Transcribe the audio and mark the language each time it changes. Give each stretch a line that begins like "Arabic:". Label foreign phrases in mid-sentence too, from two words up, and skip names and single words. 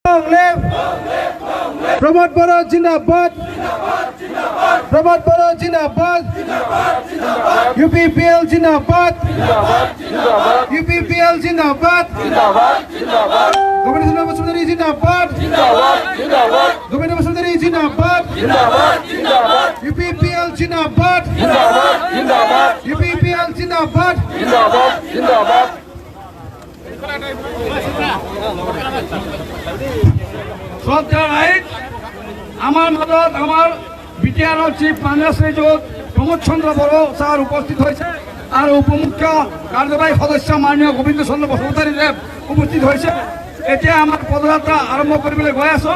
Bangla: প্রমোদ বড় জিন্দাবাদ প্রমোদ বড় জিন্দাবাদ UPPL জিন্দাবাদ UPPL জিন্দাবাদ গোবিন্দ বসুন্ধরী জিন্দাবাদ গোবিন্দ বসুন্ধরী জিন্দাবাদ UPPL জিন্দাবাদ UPPL জিন্দাবাদ আমার মদত আমার বিটিআর চিফ মাননীয় যুগ প্রমোদ চন্দ্র বড় স্যার উপস্থিত হয়েছে আর উপমুখ্য কার্যবাহী সদস্য মাননীয় গোবিন্দ চন্দ্র বসুমতাৰী দেৱ উপস্থিত হয়েছে।
Assamese: এতিয়া আমার পদযাত্রা আরম্ভ কৰিবলৈ গৈ আছো।